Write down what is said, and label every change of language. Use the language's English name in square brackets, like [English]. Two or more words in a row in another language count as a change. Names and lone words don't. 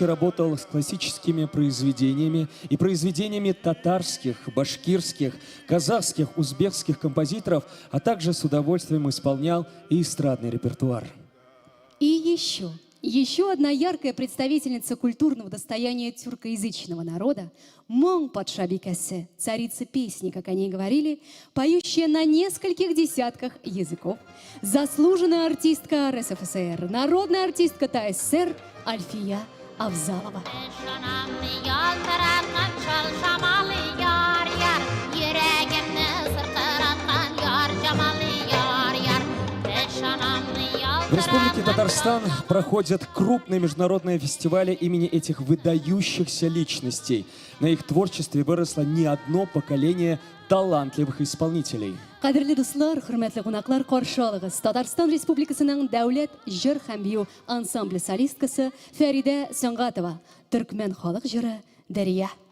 [Russian] работал с классическими произведениями и произведениями татарских, башкирских, казахских, узбекских композиторов, а также с удовольствием исполнял и эстрадный репертуар. И еще одна яркая представительница культурного достояния тюркоязычного народа, [Tatar] Моң патша бикәсе, [Russian] царица песни, как они говорили, поющая на нескольких десятках языков, заслуженная артистка РСФСР, народная артистка ТССР Альфия Авзалова. В Республике Татарстан проходят крупные международные фестивали имени этих выдающихся личностей. На их творчестве выросло не одно поколение талантливых исполнителей. [Tatar] Кадерле дуслар, хөрмәтле кунаклар, каршы алыгыз. Татарстан Республикасының дәүләт җыр һәм бию ансамбле солисткасы Фәридә Сәнгатова, төркмән халык җыры Дәрия.